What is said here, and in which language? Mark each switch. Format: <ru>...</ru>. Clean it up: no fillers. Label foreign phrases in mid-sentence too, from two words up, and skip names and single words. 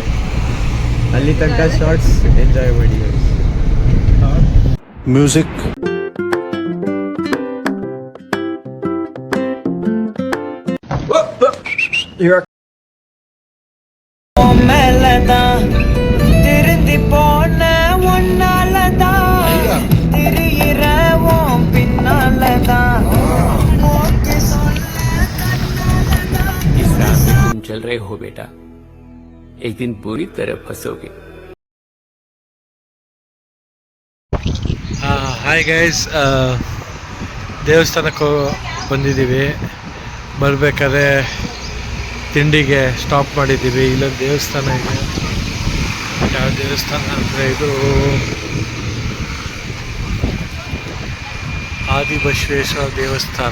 <kn>ಅಲ್ಲಿ ತನಕ</kn> <en>shorts enjoy</en> <kn>ಮಾಡಿ. ಮ್ಯೂಸಿಕ್</kn> <ta>திருந்தி போன ஒன்னாலதான் திரியிறவோம் பின்னாலதான்.</ta> <hi>इस राह में तुम चल रहे हो बेटा, एक दिन पूरी तरह फंसोगे.</hi> <en>hi guys,</en> <kn>ದೇವಸ್ಥಾನಕ್ಕೆ ಬಂದಿದ್ದೀವಿ. ಬರಬೇಕಾದ್ರೆ ತಿಂಡಿಗೆ ಸ್ಟಾಪ್ ಮಾಡಿದ್ದೀವಿ. ಇಲ್ಲೊಂದು ದೇವಸ್ಥಾನ ಇದೆ. ಯಾವ ದೇವಸ್ಥಾನ ಅಂದರೆ ಇದು ಆದಿಬಸವೇಶ್ವರ ದೇವಸ್ಥಾನ.</kn>